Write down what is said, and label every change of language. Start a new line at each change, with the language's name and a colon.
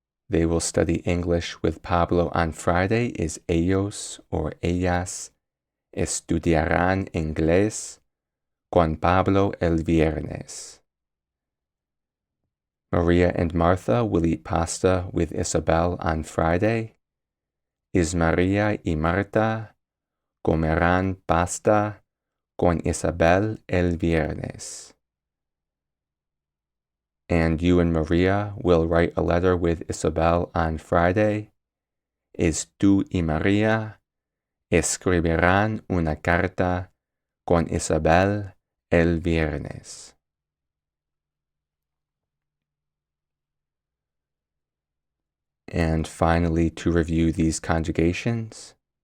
English: They will study English with Pablo on Friday is
Spanish: ellos or ellas estudiarán inglés con Pablo el viernes.
English: Maria and Martha will eat pasta with Isabel on Friday.
Spanish: Is Maria y Marta comerán pasta con Isabel el viernes.
English: And you and Maria will write a letter with Isabel on Friday.
Spanish: Is tú y Maria escribirán una carta con Isabel el viernes.
English: And finally, to review these conjugations.